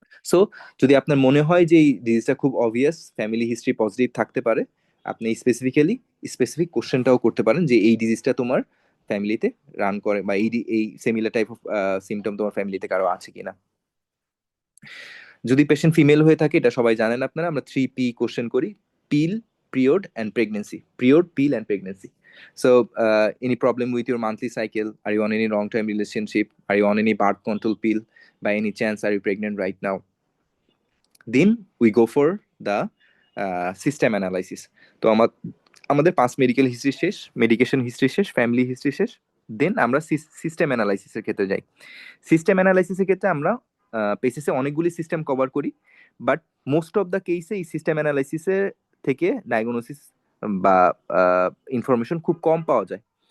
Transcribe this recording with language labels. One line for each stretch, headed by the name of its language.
Bangla: So যদি আপনার মনে হয় যে এই ডিজিজটা খুব অবভিয়াস, ফ্যামিলি হিস্ট্রি পজিটিভ থাকতে পারে, আপনি স্পেসিফিক কোশ্চেনটাও করতে পারেন যে এই ডিজিজটা তোমার ফ্যামিলিতে রান করে, বা এই সিমিলার টাইপ অফ সিমটম তোমার ফ্যামিলিতে কারো আছে কিনা। যদি পেশেন্ট ফিমেল হয়ে থাকে, এটা সবাই জানেন আপনারা, আমরা 3P কোশ্চেন করি: পিল, period and pregnancy.
English: Period, pill and pregnancy. So, any problem with your monthly cycle? Are you on any long-term relationship? Are you on any birth control pill? By any chance, are you pregnant right now? Then we go for the system analysis.
Bangla: তো আমাদের 5 medical history শেষ, medication history শেষ, family history শেষ। দেন আমরা system অ্যানালাইসিসের ক্ষেত্রে যাই। System অ্যানালাইসিসের ক্ষেত্রে আমরা পেসিসে অনেকগুলি সিস্টেম কভার করি, বাট মোস্ট অফ দ্য কেসে এই সিস্টেম অ্যানালাইসিসের থেকে ডায়াগনোসিস বা ইনফরমেশন খুব কম পাওয়া যায়।